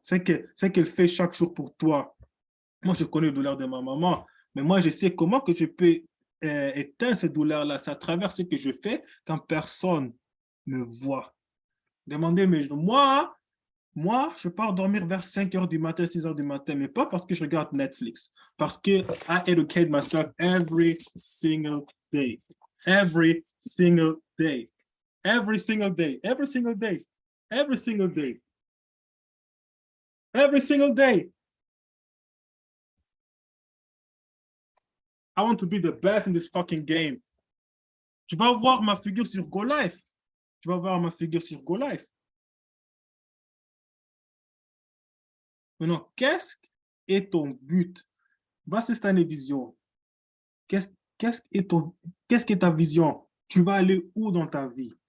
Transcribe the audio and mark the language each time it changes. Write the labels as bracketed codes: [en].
[fr] C'est qu'elle fait chaque jour pour toi. Moi, je connais les douleurs de ma maman. Mais moi, je sais comment que je peux éteindre ces douleurs-là. C'est à travers ce que je fais quand personne me voit. Demandez, mais moi, je pars dormir vers 5 heures du matin, 6 heures du matin, mais pas parce que je regarde Netflix. Parce que [en] I educate myself every single day. Every single day. Every single day. Every single day. Every single day. Every single day. I want to be the best in this fucking game. [fr] Tu vas voir ma figure sur Go Life. Tu vas voir ma figure sur Go Life. Maintenant, qu'est-ce est ton but? Voici ta vision. Qu'est-ce que ta vision? Tu vas aller où dans ta vie?